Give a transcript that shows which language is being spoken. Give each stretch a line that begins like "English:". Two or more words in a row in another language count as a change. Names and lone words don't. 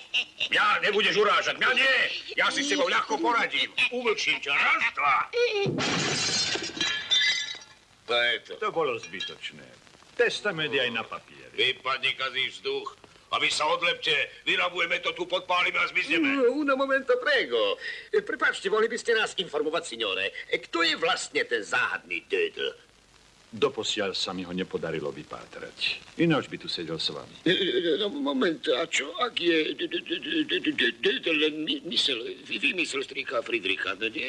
Slovak: Mňa nebudeš urážať, mňa nie. Ja si s tebou ľahko poradím. Uvlčím ťa, raz, dva. To je to. To bolo zbytočné. Testament je aj na papieri. Vypadni kazí vzduch. A vy sa odlepte, vyrabujeme to tu, podpálime a zmizneme.
Italian: Uno momento, prego.
Slovak: Prepáčte, mohli by ste nás informovať, signore. Kto je vlastne ten záhadný Dödel? Doposiaľ sa mi ho nepodarilo vypátrať. Ináč by tu sedel s vami. No, moment, a čo, ak je Dödel len vymysel strýka Friedricha, no nie?